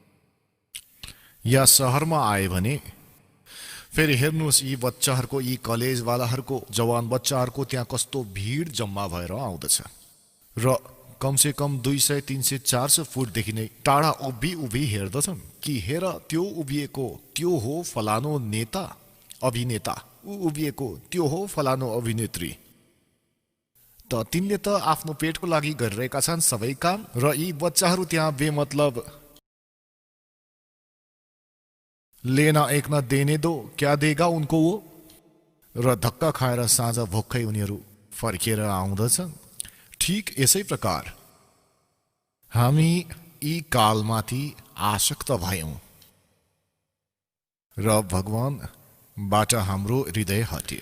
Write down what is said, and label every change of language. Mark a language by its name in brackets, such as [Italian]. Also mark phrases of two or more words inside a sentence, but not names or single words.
[Nepali] या सहरमा आए भने, फेरि हेर्नुहोस् यी बच्चाहरूको, यी कलेजवालाहरूको, जवान बच्चाहरूको त्यहाँ कस्तो भिड जम्मा भएर आउँदछ, र कमसे कम 200, 300, 400 फुटदेखि नै टाढा उभि हेर्दछन् कि हेर त्यो उभिएको, त्यो हो फलानो नेता अभिनेता, ऊ उभिएको त्यो हो फलानो अभिनेत्री। त तिनले त आफ्नो पेटको लागि गरिरहेका छन् सबै काम, र यी बच्चाहरू त्यहाँ बेमतलब [Hindi] लेना एक न देने दो, क्या देगा उनको वो, [Nepali] र धक्का खाएर साँझ भोकै उनीहरू फर्किएर आउँदछन्। ठिक यसै प्रकार हामी यी कालमाथि आसक्त भयौँ, र भगवानबाट हाम्रो हृदय हट्यो।